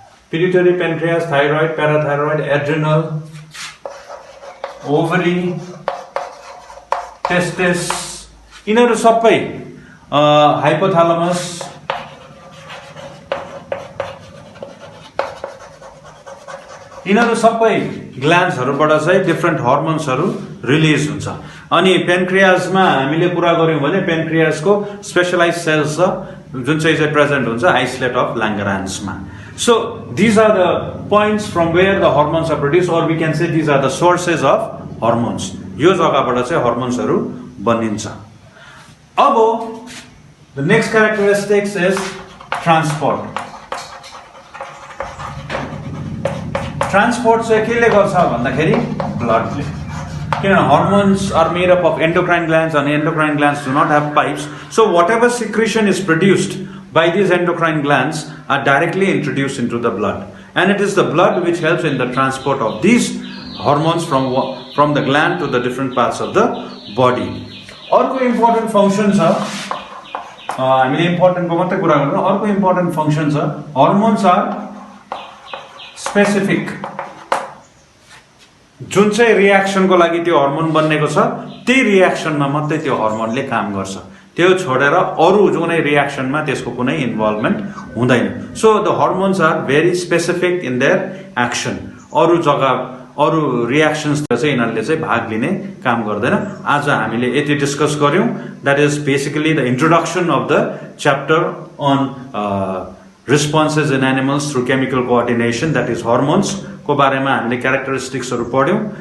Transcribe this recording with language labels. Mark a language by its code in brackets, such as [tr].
[ne] pituitary, pancreas, thyroid, parathyroid, adrenal, ovary, testis, यिनीहरू सबै hypothalamus, यिनीहरू सबै ग्ल्यान्ड्सहरूबाट चाहिँ डिफ्रेन्ट हर्मोन्सहरू रिलिज हुन्छ। अनि पेन्क्रियाजमा हामीले कुरा गर्यौँ भने पेन्क्रियाजको स्पेसलाइज सेल्स छ जुन चाहिँ प्रेजेन्ट हुन्छ isolate of ल्याङ्गरान्समा। [en] So these are the points from where the hormones are produce, और we can say these are the sources of hormones. [ne] यो जग्गाबाट चाहिँ हर्मोन्सहरू बनिन्छ। [en] Now the next characteristics is transport. [ne] Transport चाहिँ केले गर्छ भन्दाखेरि ब्लडले, किन [en] hormones are made up of endocrine glands and endocrine glands do not have pipes, so whatever secretion is produced by these endocrine glands are directly introduced into the blood, and it is the blood which helps in the transport of these hormones from the gland to the different parts of the body. [ne] अर्को important function छ, हामीले इम्पोर्टेन्टको मात्रै कुरा गर्छौँ, अर्को important function छ [en] Hormones are specific. [ne] जुन चाहिँ रियाक्सनको लागि त्यो हर्मोन बन्नेको छ त्यही रियाक्सनमा मात्रै त्यो हर्मोनले काम गर्छ, त्यो छोडेर अरू जुनै रियाक्सनमा त्यसको कुनै इन्भल्भमेन्ट हुँदैन। [en] So the hormones are very specific in their action. [ne] अरू जग्गा अरू रियाक्सन्सतिर चाहिँ यिनीहरूले चाहिँ भाग लिने काम गर्दैन। आज हामीले यति डिस्कस गर्यौँ। [en] that is basically the introduction of the chapter on responses in animals through chemical coordination, that is hormones [ne] को बारेमा हामीले क्यारेक्टरिस्टिक्सहरू पढ्यौँ।